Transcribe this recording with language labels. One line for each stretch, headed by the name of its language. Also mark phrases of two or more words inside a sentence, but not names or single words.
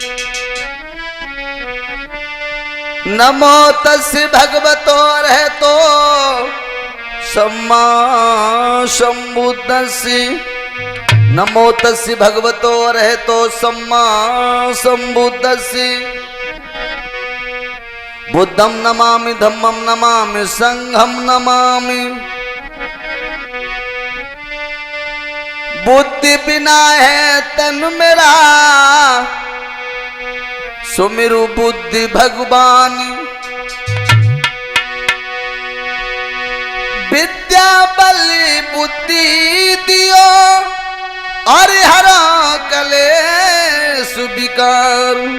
Pali: नमो तस्य भगवतो रहतो सम्मा संबुद्धस्य। नमो तस्य भगवतो रहतो सम्मा संबुद्धस्य। बुद्धं नमामि धम्मं नमामि संघं नमामि।
Hindi: बुद्धि बिना है तन मेरा सुमिरु बुद्धि भगवान। विद्या बलि बुद्धि दियो और हरा कलेश विकार।